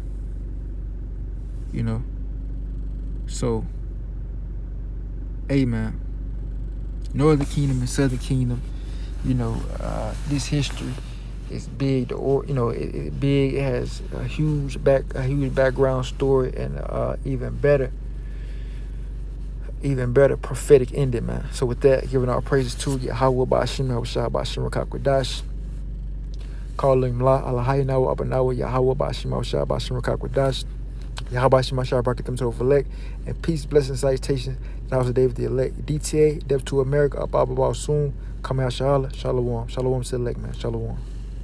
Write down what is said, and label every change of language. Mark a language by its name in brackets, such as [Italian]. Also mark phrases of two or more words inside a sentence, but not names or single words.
[English] You know, so, hey, man, Northern Kingdom and Southern Kingdom, you know, this history is big. It big. It has a huge background story, and even better prophetic ending, man. So with that, giving our praises to Yahweh Ba'ashim, Yahushua Ba'ashim Rakakwadash, calling La Alahaynawa Abanawa, Yahweh Ba'ashim, Yahushua Ba'ashim Rakakwadash, Yahweh Ba'ashim Yahushua Barakatim to elect, and peace, blessings, salutations, and also David the elect. DTA, Death to America, Up soon, come out, Shalom, Shalom to the elect, man, Shalom.